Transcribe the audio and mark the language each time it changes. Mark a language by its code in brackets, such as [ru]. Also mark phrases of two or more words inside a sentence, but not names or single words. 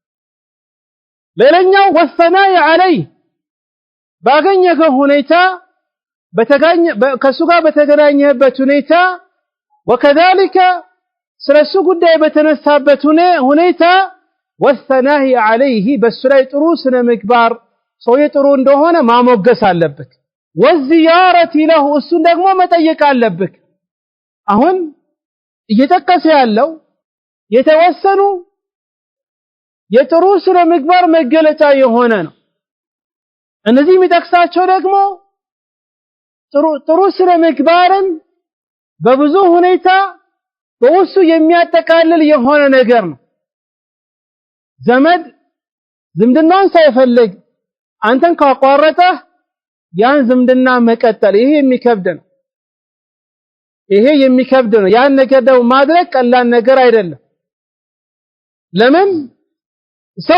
[am] ሌላኛው ወሰናይ عليه ባገኘህ ሁኔታ ከሱ ጋር በተገናኘበት ሁኔታ وكذلك ስለሱ ጉዳይ በተነሳበት ሁኔታ [ar] والثناء عليه [am] በሱ ላይ ጥሩ ስነ ምግባር ሰው ጥሩ እንደሆነ ማሞገስ አለበት [ar] والزيارة له [am] እሱን ደግሞ መጠየቅ አለበት አሁን እየተጠቀሰ ያለው የተወሰኑ የጥሩ ስነ ምግባር መገለጫ የሆነ ነው እነዚህ የሚጠቅሳቸው ደግሞ ጥሩ ስነ ምግባርን በብዙ ሁኔታ በውስጡ የሚያጠቃልል የሆነ ነገር ነው ዘመድ ዝምድናን ሳይፈልግ አንተን ካቋረጠ ያን ዝምድና መቀጠል ይሄ የሚከብድ ነው ያን ነገር ደግሞ ማድረግ ቀላል ነገር አይደለም ለምን ሰው